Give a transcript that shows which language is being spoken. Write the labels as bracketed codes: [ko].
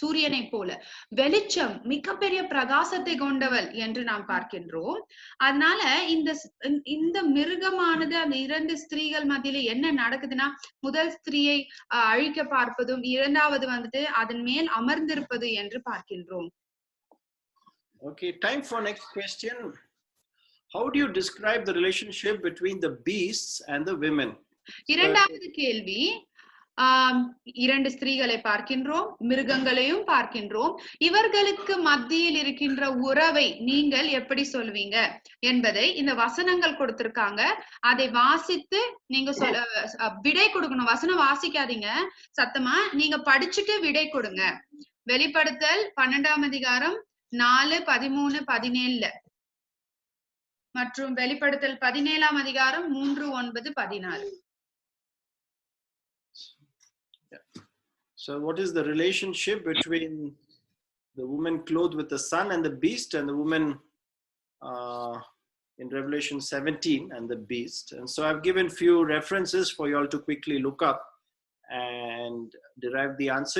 [ta] சூரியனை போல வெளிச்சம், மிகப்பெரிய பிரகாசத்தை கொண்டவள் என்று நாம் பார்க்கின்றோம். அதனால இந்த மிருகமானது அந்த 2 ஸ்திரீகள் மத்தியில என்ன நடக்குதுன்னா, முதல் ஸ்திரீயை அழிக்க பார்ப்பதும், இரண்டாவது வந்துட்டு அதன் மேல் அமர்ந்திருப்பது என்று பார்க்கின்றோம். [en] Okay, time for next question. How do you describe the relationship between the beasts and the women? [ta] இரண்டாவது கேள்வி, 2 ஸ்திரீகளை பார்க்கின்றோம், மிருகங்களையும் பார்க்கின்றோம். இவர்களுக்கு மத்தியில் இருக்கின்ற உறவை நீங்கள் எப்படி சொல்வீங்க என்பதை இந்த வசனங்கள் கொடுத்திருக்காங்க. அதை வாசித்து நீங்க விடை கொடுக்கணும். வசனம் வாசிக்காதீங்க, சத்தமா நீங்க படிச்சுட்டு விடை கொடுங்க. வெளிப்படுத்தல் 12ஆம் அதிகாரம் 4, 13, 17 மற்றும் வெளிப்படுத்தல் 17ஆம் அதிகாரம் 3, 9, 14. [en] So what is the relationship between the woman clothed with the sun and the beast, and the woman in Revelation 17 and the beast? And so I've given few references for you all to quickly look up and derive the answer.